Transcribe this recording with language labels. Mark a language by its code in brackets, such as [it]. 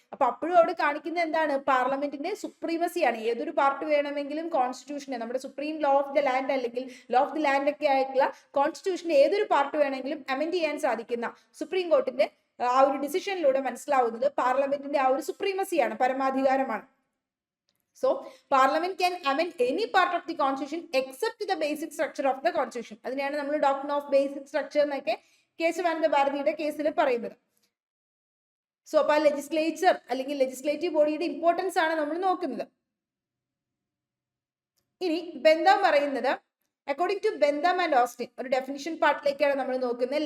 [ml] അപ്പൊ അപ്പോഴും അവിടെ കാണിക്കുന്നത് എന്താണ്? പാർലമെന്റിന്റെ സുപ്രീമസിയാണ്. ഏതൊരു പാർട്ട് വേണമെങ്കിലും കോൺസ്റ്റിറ്റ്യൂഷനെ, നമ്മുടെ supreme law of the land അല്ലെങ്കിൽ ലോ ഓഫ് ദി ലാൻഡ് ഒക്കെ ആയിട്ടുള്ള കോൺസ്റ്റിറ്റ്യൂഷന്റെ ഏതൊരു പാർട്ട് വേണമെങ്കിലും അമെൻഡ് ചെയ്യാൻ സാധിക്കുന്ന സുപ്രീം കോർട്ടിന്റെ ആ ഒരു ഡിസിഷനിലൂടെ മനസ്സിലാവുന്നത് പാർലമെന്റിന്റെ ആ ഒരു സുപ്രീമസിയാണ്, പരമാധികാരമാണ്. [en] So, Parliament can amend any part of the Constitution except the basic structure of the Constitution. [ml] അതിനെയാണ് നമ്മൾ ഡോക്ട്രിൻ ഓഫ് ബേസിക് സ്ട്രക്ചർ എന്നൊക്കെ കേശവാനന്ദ ഭാരതിയുടെ കേസിൽ പറയുന്നത്. സോ അപ്പൊ ലെജിസ്ലേച്ചർ അല്ലെങ്കിൽ ലെജിസ്ലേറ്റീവ് ബോഡിയുടെ ഇമ്പോർട്ടൻസ് ആണ് നമ്മൾ നോക്കുന്നത്. ഇനി ബെന്താം പറയുന്നത്, [en] according to Bentham and Austin, [ml] ഒരു ഡെഫിനിഷൻ പാർട്ടിലേക്കാണ് നമ്മൾ നോക്കുന്നത്.